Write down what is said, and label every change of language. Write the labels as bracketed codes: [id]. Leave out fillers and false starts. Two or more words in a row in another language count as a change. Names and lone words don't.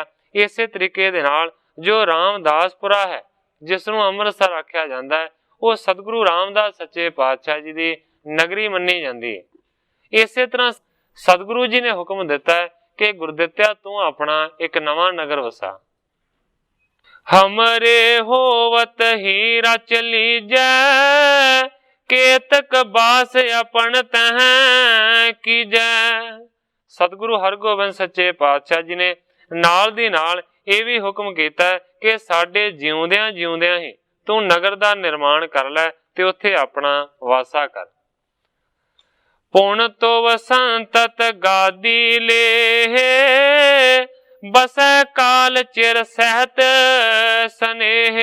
[pa] ਇਸੇ ਤਰੀਕੇ ਦੇ ਨਾਲ ਜੋ ਰਾਮਦਾਸਪੁਰਾ ਹੈ, ਜਿਸ ਨੂੰ ਅੰਮ੍ਰਿਤਸਰ ਆਖਿਆ ਜਾਤਾ ਹੈ, ਵੋ ਸਤਿਗੁਰੂ ਰਾਮਦਾਸ ਸੱਚੇ ਪਾਤਸ਼ਾਹ ਜੀ ਕੀ ਨਗਰੀ ਮੰਨੀ ਜਾਤੀ ਹੈ। ਇਸੇ ਤਰ੍ਹਾਂ ਸਤਿਗੁਰੂ ਜੀ ਨੇ ਹੁਕਮ ਦਿੱਤਾ ਹੈ ਕਿ ਗੁਰਦਿੱਤਿਆ ਤੂੰ ਅਪਣਾ ਇਕ ਨਵਾਂ ਨਗਰ ਵਸਾ। [bra] हमरे होवत ही रच लीजै, केतक बास अपन तह कीजै। [pa] ਸਤਿਗੁਰੂ ਹਰਿਗੋਬਿੰਦ ਸੱਚੇ ਪਾਤਸ਼ਾਹ ਜੀ ਨੇ ਨਾਲ ਦੀ ਨਾਲ ਇਹ ਭੀ ਹੁਕਮ ਕੀਆ ਕਿ ਸਾਡੇ ਜਿਉਂਦਿਆਂ ਜਿਉਂਦਿਆਂ ਹੀ ਤੂੰ ਨਗਰ ਕਾ ਨਿਰਮਾਣ ਕਰ ਲੈ ਤੇ ਉੱਥੇ ਅਪਣਾ ਵਾਸਾ ਕਰ। [bra] पुण तो वसंतत गादी ले, बसै काल चिर सहत स्नेह।